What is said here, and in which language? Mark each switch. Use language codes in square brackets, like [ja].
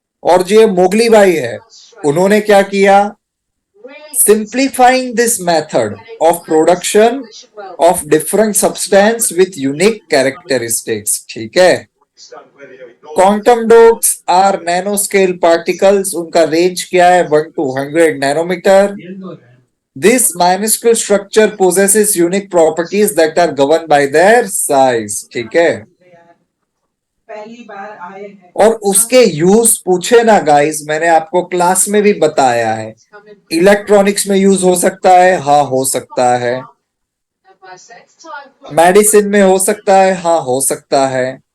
[hi] और जो मोगली भाई है, उन्होंने क्या किया? [en] Simplifying this method of production of different substance with unique characteristics. [hi] ठीक है? [en] Quantum dots are nano scale particles. [hi] उनका रेंज क्या है? 1 to 100 nanometre. [en] This minuscule structure possesses unique properties that are governed by their size. [hi] ठीक है? पहली बार आए हैं। और उसके यूज पूछे ना गाइस, मैंने आपको क्लास में भी बताया है। इलेक्ट्रॉनिक्स में यूज हो सकता है, हाँ हो सकता है। मेडिसिन में हो सकता है, हाँ हो सकता है।